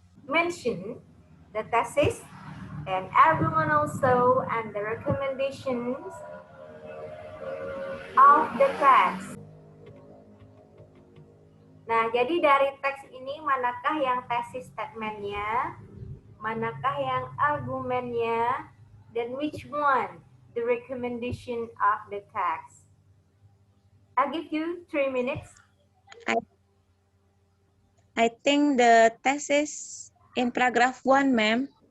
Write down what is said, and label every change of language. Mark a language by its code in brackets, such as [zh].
[en] Mention the thesis and argument also and the recommendations of the text. [id] Nah, jadi dari teks ini manakah yang tesis statementnya, manakah yang argumennya, dan [en] which one the recommendation of the text. I'll give you 3 minutes. I think the thesis in paragraph 1, ma'am.